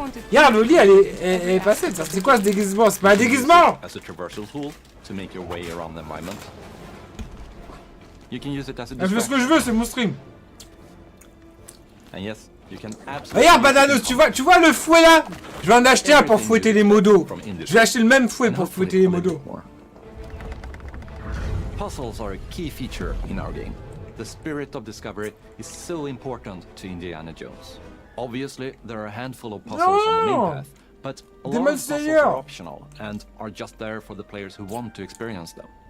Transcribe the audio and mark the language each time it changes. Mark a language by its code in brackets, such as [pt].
[fr] Regarde, Loli, elle est passée. C'est quoi ce déguisement? C'est pas un déguisement! [en] As a traversal tool to make your way around the environment. You can use it as a [fr] je fais ce que je veux, c'est mon stream. [en] And yes, you can absolutely. [fr] Regarde, Badanos, tu vois le fouet là? Je vais en acheter un pour fouetter les modos. Je vais acheter le même fouet pour fouetter les modos. [en] Puzzles are a key feature in our game. The spirit of discovery is so important to Indiana Jones. Obviously, there are a handful of puzzles on the main path, but a lot of puzzles are optional and are just there for the players who want to experience them.